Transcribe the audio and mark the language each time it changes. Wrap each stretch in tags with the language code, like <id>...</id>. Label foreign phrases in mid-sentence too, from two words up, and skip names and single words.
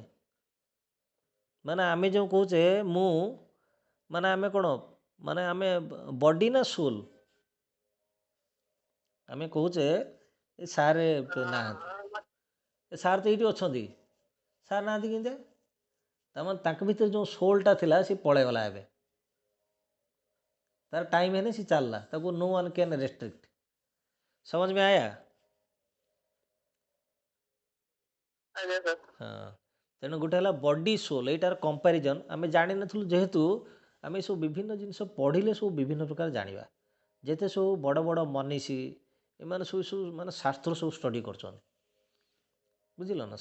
<or>ମାନେ ଆମେ ଯେଉଁ କହୁଛେ ମୁଁ, ମାନେ ଆମେ କ'ଣ, ମାନେ ଆମେ ବଡି ନା ସୋଲ୍। ଆମେ କହୁଛେ ଏ ସାର୍ ନାହାନ୍ତି, ଏ ସାର୍ ତ ଏଇଠି ଅଛନ୍ତି, ସାର୍ ନାହାନ୍ତି କେମିତି, ତାମାନେ ତାଙ୍କ ଭିତରେ ଯେଉଁ ସୋଲ୍ଟା ଥିଲା ସେ ପଳେଇଗଲା, ଏବେ ତାର ଟାଇମ୍ ହେଲେ ସେ ଚାଲିଲା, ତାକୁ</or> <en>no one can restrict.</en> <hi>समझ में आया?</hi> <or>ହଁ, ତେଣୁ ଗୋଟେ ହେଲା</or> <en>body soul,</en> <or>ଏଇଟାର କମ୍ପାରିଜନ୍ ଆମେ ଜାଣିନଥିଲୁ, ଯେହେତୁ ଆମେ ସବୁ ବିଭିନ୍ନ ଜିନିଷ ପଢ଼ିଲେ ସବୁ ବିଭିନ୍ନ ପ୍ରକାର ଜାଣିବା। ଯେତେ ସବୁ ବଡ଼ ବଡ଼ ମନୀଷୀ ଏମାନେ ସବୁ ମାନେ ଶାସ୍ତ୍ର ସବୁ ଷ୍ଟଡ଼ି କରୁଛନ୍ତି, ବୁଝିଲ ନା।</or>